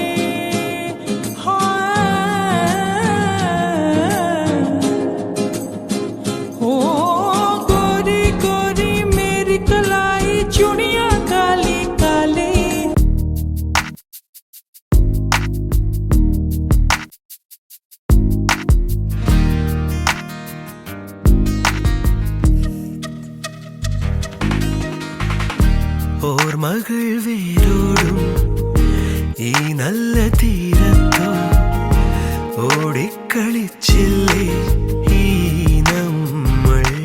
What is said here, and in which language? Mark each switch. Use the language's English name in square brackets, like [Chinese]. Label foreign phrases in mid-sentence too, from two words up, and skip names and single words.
[Hindi] ओ गोरी गोरी मेरी कलाई चुड़िया काली काली [Malayalam] ഓർമ്മകൾ വേരോടും ഈ നല്ല തീരത്തോ ഓടിക്കളിച്ചില്ലേ ഈ നമ്മൾ